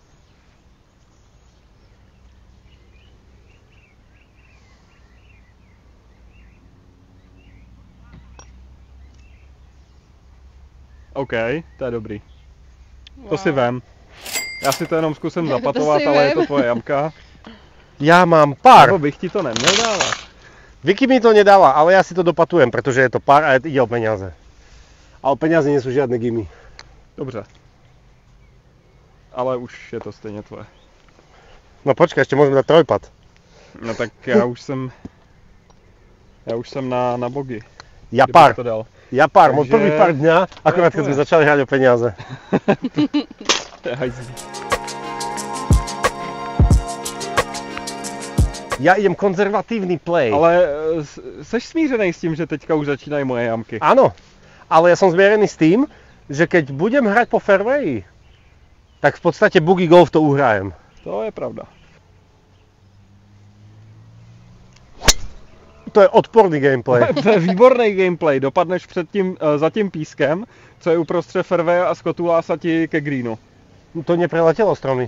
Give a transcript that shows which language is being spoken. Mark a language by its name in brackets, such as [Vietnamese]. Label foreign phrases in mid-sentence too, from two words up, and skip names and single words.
[Czech] OK, to je dobrý. Wow. To si vem. Já si to jenom zkusím zapatovat, ale je to tvoje jamka. [Slovak] Ja mám pár. [Czech] Nebo bych ti to neměl dávat. [Slovak] Vicky mi to nedala, ale ja si to dopatujem, pretože je to pár a ide o peniaze. A o peniaze nie sú žiadne gimy. [Czech] Dobře. Ale už je to stejně tvoje. [Slovak] No počkaj, ešte môžem dať trojpad. [Czech] No tak já už jsem na bogy. [Slovak] Ja pár. Môj prvý pár dňa, akorát keď sme začali hrať o peniaze. Ja idem konzervatívny play. [Czech] Ale seš smířený s tím, že teďka už začínají moje jamky? [Slovak] Áno, ale ja som zmierený s tým, že keď budem hrať po fairwayi, tak v podstate [English] boogie golf [Slovak] to uhrajem. [Czech] To je pravda. To je odporný gameplay. To je výborný gameplay. Dopadneš za tím pískem, co je uprostřed fairwaye a skotulá se ti ke greenu. To nepreletělo stromy.